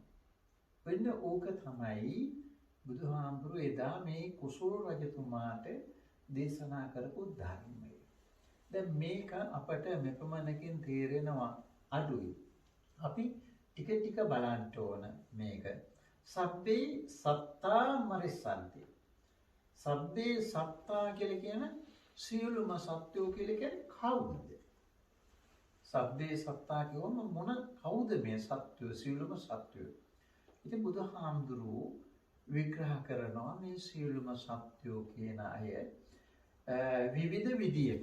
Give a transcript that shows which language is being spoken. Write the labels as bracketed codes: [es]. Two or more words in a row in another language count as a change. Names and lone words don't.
[si] වෙන ඕක තමයි බුදුහාමුදුරුවෝ එදා මේ කුසල රජතුමාට දේශනා කරපු ධර්මය. දැන් මේක අපට මෙපමණකින් තේරෙනවා අඩුයි. අපි ටික ටික බලන්න ඕන මේක. [pi] සබ්බේ සත්තා මරිස්සන්ති. සබ්බේ සත්තා [si] කියලා කියන සියලුම සත්වෝ කියලා කියන්නේ කවුද? [pi] සබ්බේ සත්තා [si] කියවම කවුද මේ සත්වෝ? සියලුම සත්වෝ. ඉතින් බුදුහාමුදුරුවෝ විග්‍රහ කරනවා මේ සියලුම සත්වෝ කියන අය විවිධ විදියට.